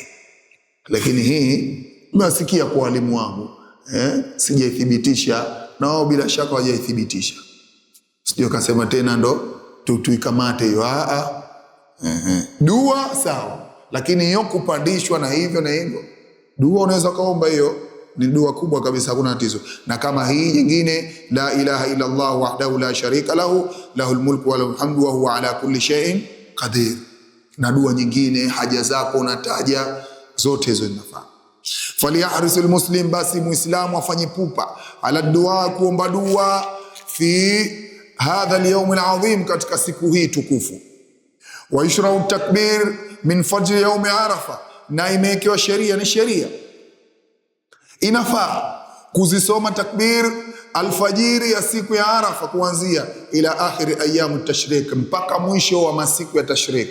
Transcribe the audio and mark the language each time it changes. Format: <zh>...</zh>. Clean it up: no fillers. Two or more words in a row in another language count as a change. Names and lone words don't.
<sw>Lakini hii nimesikia kwa walimu wangu, sijaithibitisha, na wao bila shaka hawajaithibitisha. Sio kasema tena ndo tuikamate hiyo. Dua sawa, lakini hiyo kupandishwa na hivyo dua unaweza kaomba, hiyo ni dua kubwa kabisa, hakuna tatizo. Na kama hii nyingine,</sw> <ar>لا إله إلا الله وحده لا شريك له له الملك وله الحمد وهو على كل شيء قدير,</ar> <sw>na dua nyingine haja zako unataja, zote hizo zinafaa.</sw> <ar>فليحرص المسلم,</ar> <sw>basi muislamu afanye pupa,</sw> <ar>على الدعاء,</ar> <sw>kuomba dua,</sw> <ar>في هذا اليوم العظيم,</ar> <sw>katika siku hii tukufu.</sw> <ar>ويشرع التكبير من فجر يوم عرفة,</ar> <sw>na imewekewa sheria, ni sheria inafaa kuzisoma takbir alfajiri ya siku ya Arafa kuanzia</sw> <ar>إلى آخر أيام التشريق,</ar> <sw>mpaka mwisho wa masiku ya tashrik.</sw>